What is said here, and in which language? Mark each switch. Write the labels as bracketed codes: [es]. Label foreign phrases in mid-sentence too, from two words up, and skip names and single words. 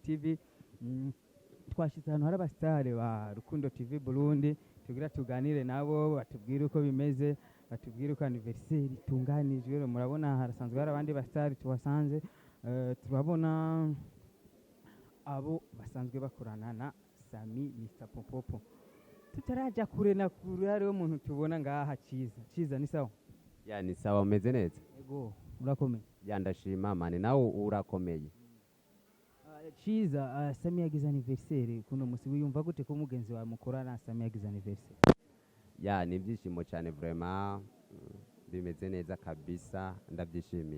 [rn] TV twashitse ahantu hari abasitare ba Rukundo TV Burundi tugira tuganire nabo batubwire uko bimeze batubwire uko anniversaire itunganijwe murabona harasanzwe hari abandi basitare tubasanze turabona abo basanzwe bakorana na Sammy Mr Popopo tutaraja kure na kure hariho umuntu tubona ngaha Ciza [sw] ni sawa [rn] ya [sw] ni sawa [rn] umeze neza ego urakomeye ya ndashima mani nawe urakomeye Ciza Sammy yagize anniversaire kuno musi wiyumva gute ko mugenzi wawe mukorana Sammy yagize anniversaire ya ni byishimo cyane vraiment bimeze neza kabisa ndabyishimiye